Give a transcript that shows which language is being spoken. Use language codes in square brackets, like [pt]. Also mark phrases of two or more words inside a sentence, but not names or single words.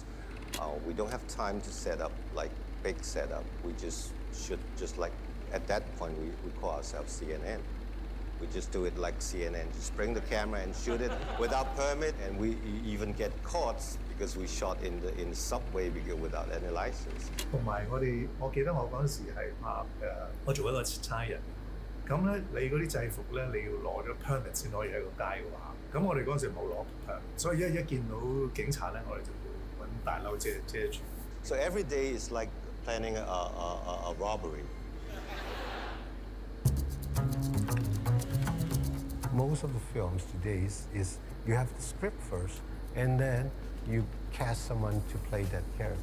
[en] We don't have time to set up like big setup. We just shoot just like, at that point, we call ourselves CNN. We just do it like CNN, just bring the camera and shoot it without permit, and we even get caught because we shot in the subway without any license. [yue] 同埋我記得我嗰陣時係拍我做一個差人，咁咧你嗰啲制服咧你要攞咗 permit 先可以喺個街嗰行，咁我哋嗰陣時冇攞 permit，所以一見到警察咧，我哋就要揾大褸遮住。 [en] So every day is like planning a robbery. Most of the films today is you have the script first, and then you cast someone to play that character.